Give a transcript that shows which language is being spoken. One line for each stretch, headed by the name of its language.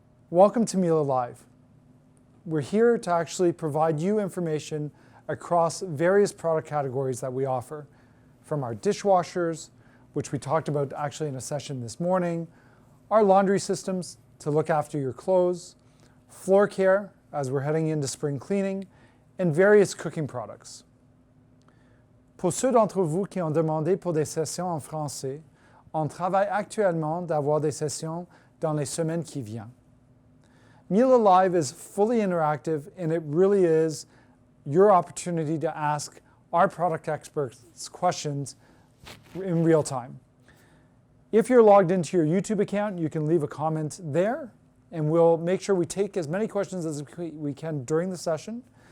English: Welcome to Miele Live. We're here to actually provide you information across various product categories that we offer, from our dishwashers, which we talked about actually in a session this morning, our laundry systems to look after your clothes, floor care as we're heading into spring cleaning, and various cooking products.
French: Pour ceux d'entre vous qui ont demandé pour des sessions en français, on travaille actuellement d'avoir des sessions dans les semaines qui viennent.
English: Miele Live is fully interactive, and it really is your opportunity to ask our product experts questions in real time. If you're logged into your YouTube account, you can leave a comment there, and we'll make sure we take as many questions as we can during the session.